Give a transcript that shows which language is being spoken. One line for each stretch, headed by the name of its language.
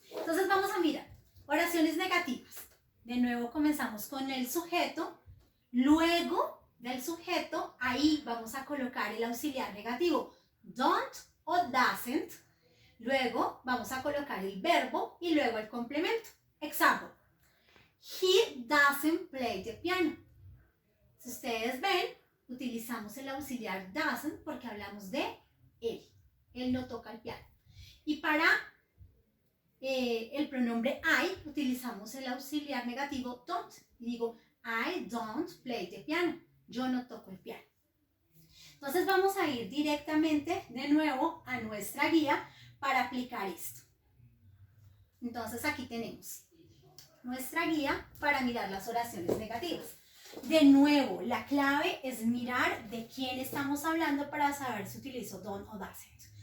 Spanish: Entonces, vamos a mirar. Oraciones negativas. De nuevo comenzamos con el sujeto. Luego del sujeto, ahí vamos a colocar el auxiliar negativo. Don't o doesn't. Luego vamos a colocar el verbo y luego el complemento.
English: Example. He doesn't play the piano.
Spanish: Si ustedes ven, utilizamos el auxiliar doesn't porque hablamos de él. Él no toca el piano. Y para el pronombre I utilizamos el auxiliar negativo don't. Y digo,
English: I don't play the piano.
Spanish: Yo no toco el piano. Entonces vamos a ir directamente de nuevo a nuestra guía para aplicar esto. Entonces aquí tenemos nuestra guía para mirar las oraciones negativas. De nuevo, la clave es mirar de quién estamos hablando para saber si utilizo don't o doesn't.